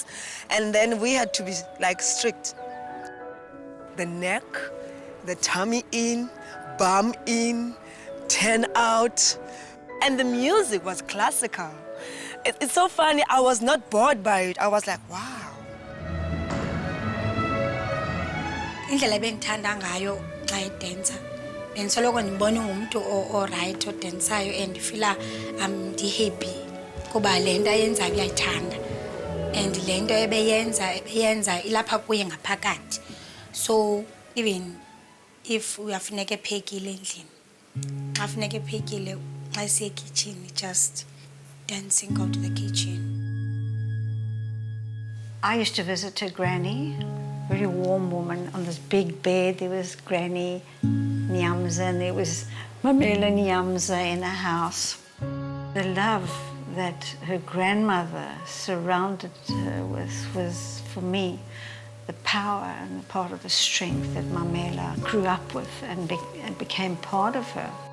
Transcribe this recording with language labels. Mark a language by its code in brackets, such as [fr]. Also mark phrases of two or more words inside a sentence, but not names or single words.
[en] And then we had to be like strict. The neck, the tummy in, bum in, 10 out. And the music was classical. It's so funny, I was not bored by it. I was like, wow. [xh] Indlela ebengithanda ngayo xa idansa bendisoloko ndibona ngumuntu o-right odansayo and ndifila ndi-happy kuba le nto ayenzayo uyayithanda and le nto ebeyenza ilapha kuye ngaphakathi. [en] So even if [xh] uyafuneka ephekile endlini, xa funeka ephekile, xa siye ekitchen, [en] just dancing, go to the kitchen. I used to visit her granny, very warm woman. On this big bed there was Granny Nyamza and there was Mamela Nyamza in a house. The love that her grandmother surrounded her with was, for me, the power and part of the strength that Mamela grew up with and became part of her.